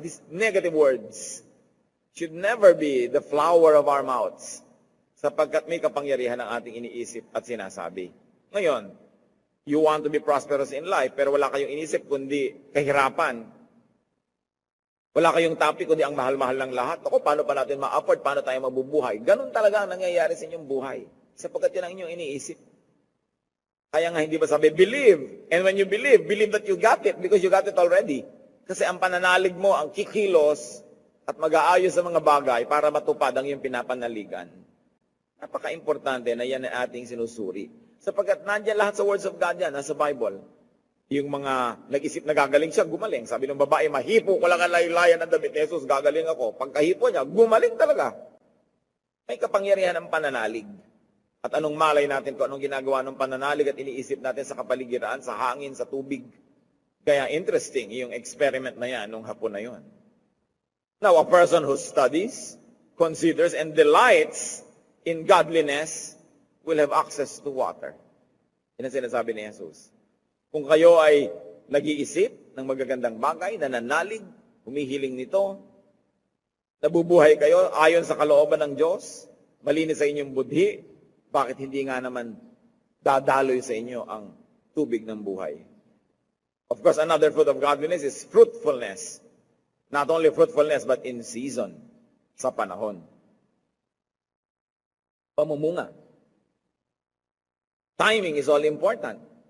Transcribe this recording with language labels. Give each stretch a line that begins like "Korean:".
English: These negative words should never be the flower of our mouths.
Filipino: Sapagkat may kapangyarihan ang ating iniisip at sinasabi. Ngayon,
English: you want to be prosperous in life,
Filipino: pero wala kayong inisip kundi kahirapan. Wala kayong topic kundi ang mahal-mahal ng lahat. Ako, paano pa natin ma-afford? Paano tayo mabubuhay? Ganun talaga ang nangyayari sa inyong buhay. Sapagkat yan ang inyong iniisip. Kaya nga hindi ba sabi, believe.
English: And when you believe that you got it because you got it already.
Filipino: Kasi ang pananalig mo, ang kikilos at mag-aayos sa mga bagay para matupad ang iyong pinapanaligan. Napaka-importante na yan ang ating sinusuri. Sapagkat nandiyan lahat sa words of God yan, nasa Bible. Yung mga nag-isip na gagaling siya, gumaling. Sabi ng babae, mahipo ko lang ang laylayan ng damit ni Jesus, gagaling ako. Pagkahipo niya, gumaling talaga. May kapangyarihan ang pananalig. At anong malay natin kung anong ginagawa ng pananalig at iniisip natin sa kapaligiran, sa hangin, sa tubig. Kaya interesting yung experiment na yan nung hapon na yun.
English: Now, a person who studies, considers, and delights in godliness will have access to water.
Filipino: Yan ang sinasabi ni Jesus. Kung kayo ay nag-iisip ng magagandang bagay, nananalig, humihiling nito, nabubuhay kayo ayon sa kalooban ng Diyos, malinis sa inyong budhi, bakit hindi nga naman dadaloy sa inyo ang tubig ng buhay?
English: Of course, another fruit of godliness is fruitfulness. Not only fruitfulness, but in season,
Filipino: sa panahon. Pamumunga.
English: Timing is all important.